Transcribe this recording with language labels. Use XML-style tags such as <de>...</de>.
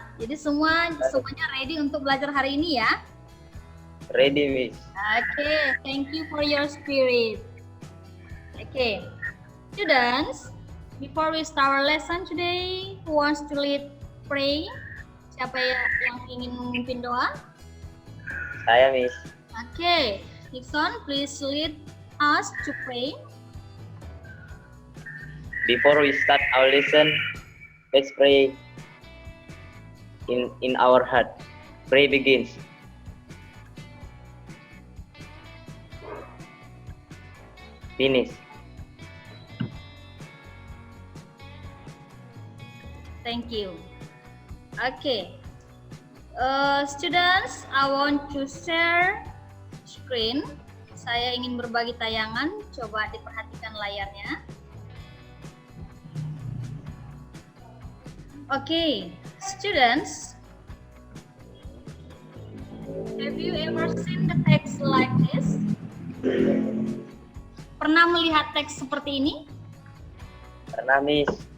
<id>Jadi semuanya ready untuk belajar hari ini ya?</id> <en>Ready, Miss. Okay, thank you for your spirit. Okay, students, before we start our lesson today, who wants to lead pray?</en> <id>Siapa yang ingin memimpin doa? Saya, Miss.</id> <en>Okay, Nixon, please lead us to pray. Before we start our lesson, let's pray in our heart. Pray begins. Finish. Thank you. Okay. Students, I want to share screen.</en> <id>Saya ingin berbagi tayangan. Coba diperhatikan layarnya.</id> <en>Okay, students, have you ever seen the text like this?</en> <id>Pernah melihat teks seperti ini? Pernah, Miss.</id>